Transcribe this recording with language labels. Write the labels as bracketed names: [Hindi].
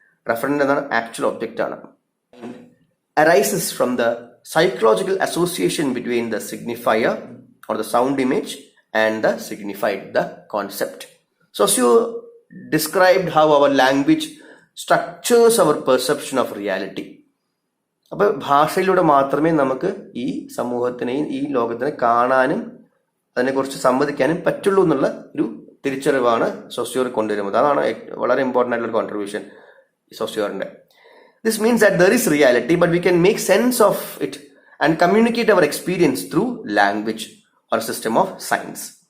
[English] Referent is the actual object. Arises from the psychological association between the signifier or the sound image and the signified, the concept. Saussure described how our language structures our perception of reality. [Malayalam] അപ്പോൾ ഭാഷയിലൂടെ മാത്രമേ നമുക്ക് ഈ സമൂഹത്തിനെയും ഈ ലോകത്തിനെ കാണാനും അതിനെക്കുറിച്ച് സംവദിക്കാനും പറ്റുള്ളൂ എന്നുള്ള ഒരു തിരിച്ചറിവാണ് സോസ്യോർ കൊണ്ടുവരുന്നത്. അതാണ് വളരെ ഇമ്പോർട്ടൻ്റ് ആയിട്ടുള്ള contribution സോസ്യോറിന്റെ. [English] This means that there is reality, but we can make sense of it and communicate our experience through language or a system of signs.